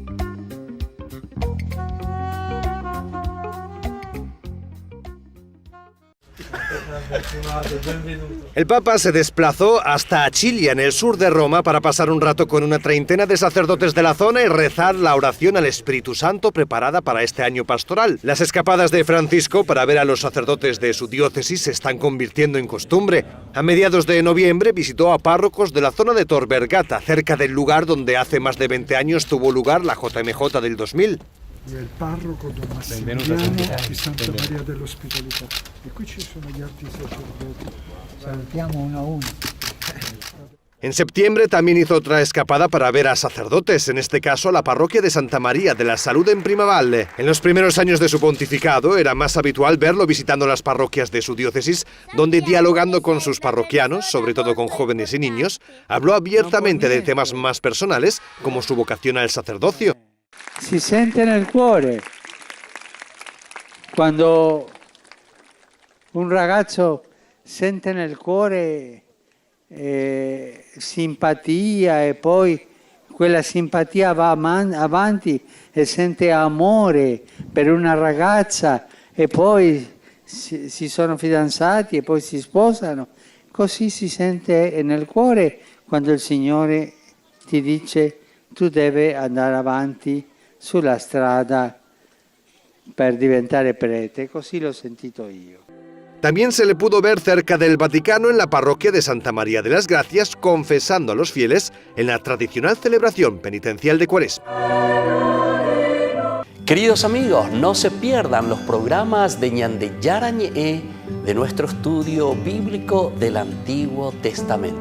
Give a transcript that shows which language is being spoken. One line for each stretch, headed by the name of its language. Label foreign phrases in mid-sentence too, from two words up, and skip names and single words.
Spanish: El Papa se desplazó hasta Acilia, en el sur de Roma, para pasar un rato con una treintena de sacerdotes de la zona y rezar la oración al Espíritu Santo preparada para este año pastoral. Las escapadas de Francisco para ver a los sacerdotes de su diócesis se están convirtiendo en costumbre. A mediados de noviembre visitó a párrocos de la zona de Tor Vergata, cerca del lugar donde hace más de 20 años tuvo lugar la JMJ del 2000.
Italian: E il parroco Don Massimiliano di Santa Maria dell'Ospitalità. E qui ci sono gli altri sacerdoti. Salutiamo uno a uno.
Spanish: En septiembre también hizo otra escapada para ver a sacerdotes, en este caso a la parroquia de Santa María de la Salud en Primavalle. En los primeros años de su pontificado era más habitual verlo visitando las parroquias de su diócesis, donde dialogando con sus parroquianos, sobre todo con jóvenes y niños, habló abiertamente de temas más personales como su vocación al sacerdocio.
Italian: Si sente nel cuore quando un ragazzo sente nel cuore simpatia e poi quella simpatia va avanti e sente amore per una ragazza e poi si sono fidanzati e poi si sposano, così si sente nel cuore quando il Signore ti dice tu devi andare avanti sulla strada per diventare prete, così l'ho sentito io.
Spanish: También se le pudo ver cerca del Vaticano en la parroquia de Santa María de las Gracias, confesando a los fieles en la tradicional celebración penitencial de Cuaresma. Queridos amigos, no se pierdan los programas de Ñande Yarañe de nuestro estudio bíblico del Antiguo Testamento.